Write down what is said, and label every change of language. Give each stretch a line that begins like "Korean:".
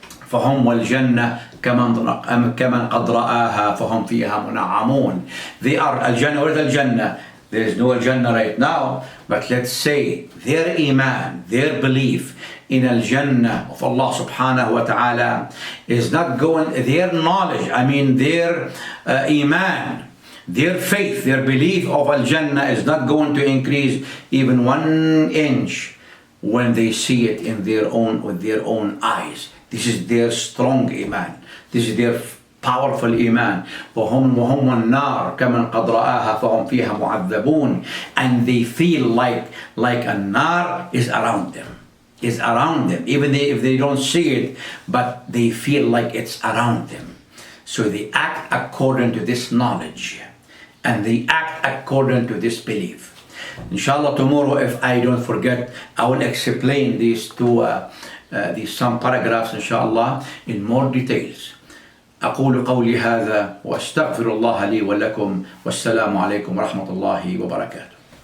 Arabic: فهم والجنة كمن قد رآها فهم فيها منعمون.
English: They are الجنة. Where's الجنة? There is no Jannah right now, but let's say their iman, their belief in al-Jannah of Allah subhanahu wa ta'ala is not going, their knowledge, their iman, their faith, their belief of al-Jannah is not going to increase even 1 inch when they see it with their own eyes. This is their strong iman. This is their powerful iman.
Arabic: وهم النار كمن قد رآها فهم فيها معذبون.
English: And they feel like a nar is around them. Is around them. Even if they don't see it, but they feel like it's around them. So they act according to this knowledge. And they act according to this belief. Inshallah, tomorrow, if I don't forget, I will explain these some paragraphs inshallah in more details.
Arabic: أقول قولي هذا وأستغفر الله لي ولكم والسلام عليكم ورحمة الله وبركاته.